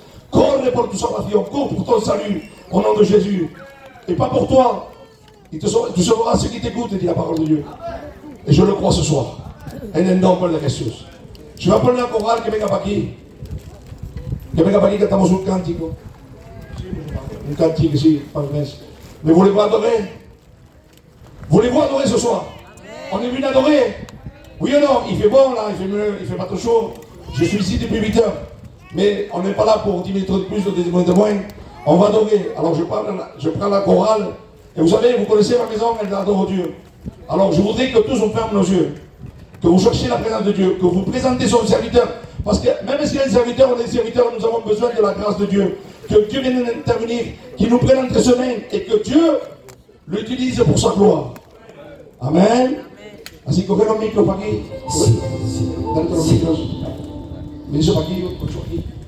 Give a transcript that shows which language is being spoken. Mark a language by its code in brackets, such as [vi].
[fr] Corre pour ta salvation, cours pour ton salut, au nom de Jésus. Et pas pour toi. Tu sauveras ceux qui t'écoutent, dit la parole de Dieu. Et je le crois ce soir. [es] En el nombre de Jesús. [fr] Je vais appeler la chorale [es] que venga para aquí. Que venga para aquí, cantamos un cántico. [fr] Un cantique ici, par le mes. Mais voulez-vous adorer? Voulez-vous adorer ce soir? On est venu adorer. Oui ou non? Il fait bon là, il fait pas trop chaud. Je suis ici depuis 8 heures. Mais on n'est pas là pour 10 minutes de plus ou 10 minutes de moins. On va adorer. Alors je prends la chorale. Et vous savez, vous connaissez ma maison, elle adore Dieu. Alors je voudrais que tous on ferme nos yeux. Que vous cherchiez la présence de Dieu. Que vous présentez son serviteur. Parce que même s'il y a un serviteur, on est serviteur, nous avons besoin de la grâce de Dieu. Que Dieu vienne intervenir, qu'il nous prenne entre ses mains et que Dieu l'utilise pour sa gloire. Amen. [es] Así coger los micros para aquí. Darte los micros. Ministro para aquí, otro aquí.